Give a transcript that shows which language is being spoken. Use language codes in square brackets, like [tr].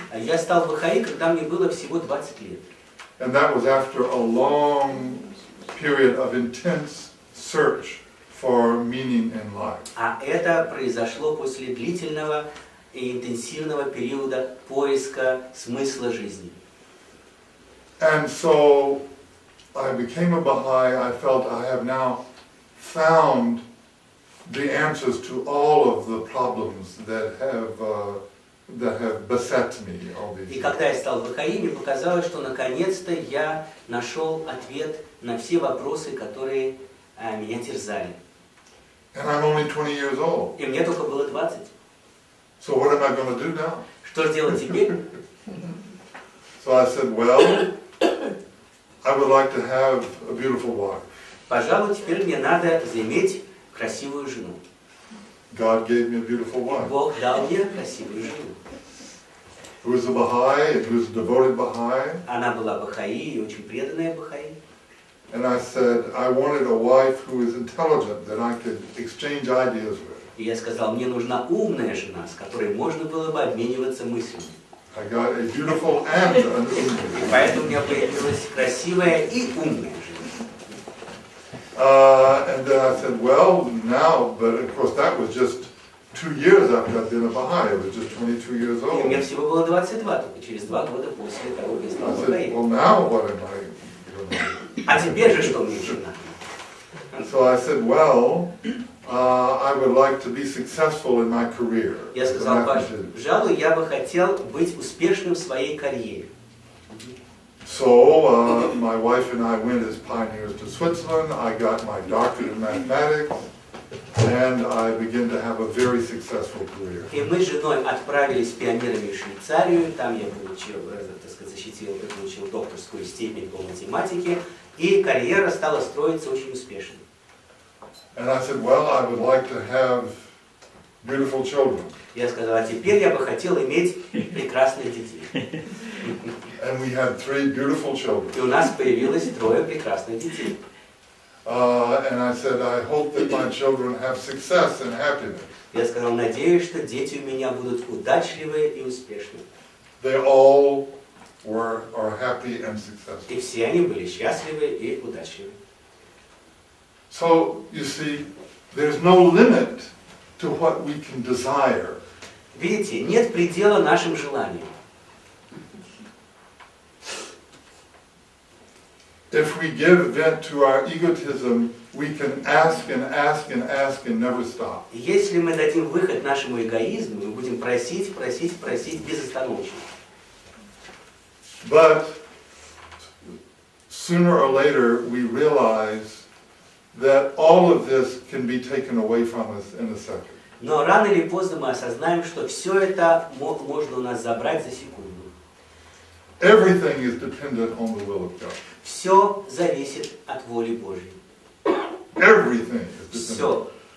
[ru] Я стал Бахаи, когда мне было всего 20 лет. [en] And that was after a long period of intense search for meaning in life. [ru] А это произошло после длительного и интенсивного периода поиска смысла жизни. [en] And so I became a Baha'i. I felt I have now found the answers to all of the problems that have beset me all these [ru] И [en] years. [ru] когда я стал Бахаи, мне показалось, что наконец-то я нашел ответ на все вопросы, которые меня терзали. [en] And I'm only 20 years old. [ru] И мне только было 20. [en] So what am I going to do now? [ru] Что же делать теперь? [en] So I said, well, I would like to have a beautiful wife. [ru] Пожалуй, теперь мне надо заиметь красивую жену. [en] God gave me a beautiful wife. [ru] Бог дал мне красивую жену. [en] Who was a Baha'i, and who was a devoted Baha'i. [ru] Она была Бахаи и очень преданная Бахаи. [en] And I said, I wanted a wife who was intelligent, that I could exchange ideas with. [ru] И я сказал, мне нужна умная жена, с которой можно было бы обмениваться мыслями. [en] I got a beautiful and an [ru] И поэтому у меня появилась красивая и умная жена. [en] And then I said, well, now, but of course that was just 2 years after I'd been a Baha'i. I was just 22 years [ru] И [en] old. [ru] мне всего было 22, только через 2 года после того, как я стал [en] I said, [ru] Бахаи. [en] well, now what am I going to do? [ru] А теперь же что мне нужно? [en] So I said, well, I would like to be successful in my career. [ru] Я [en] as a [ru] сказал, [en] mathematician. [ru] пожалуй, я бы хотел быть успешным в своей карьере. [en] So my wife and I went as pioneers to Switzerland. I got my doctorate in mathematics, and I began to have a very successful career. [ru] И мы с женой отправились пионерами в Швейцарию, там я получил, так сказать, получил докторскую степень по математике, и карьера стала строиться очень успешно. [en] And I said, well, I would like to have beautiful children. [ru] Я сказал, а теперь я бы хотел иметь прекрасных детей. [en] And we had 3 beautiful children. [ru] И у нас появилось 3 прекрасных детей. [en] And I said, I hope that my children have success and happiness. [ru] Я сказал, надеюсь, что дети у меня будут удачливые и успешные. [en] They all are happy and successful. [ru] И все они были счастливы и удачливы. [en] So, you see, there's no limit to what we can desire. [ru] Видите, нет предела нашим желаниям. [en] If we give vent to our egotism, we can ask and ask and ask and never stop. [ru] Если мы дадим выход нашему эгоизму, мы будем просить, просить, просить безостановочно. [en] But sooner or later, we realize that all of this can be taken away from us in a second. [ru] Но рано или поздно мы осознаем, что все это можно у нас забрать за секунду. [en] Everything is dependent on the will of God. [ru] Все зависит от воли Божьей. [en] Everything is dependent.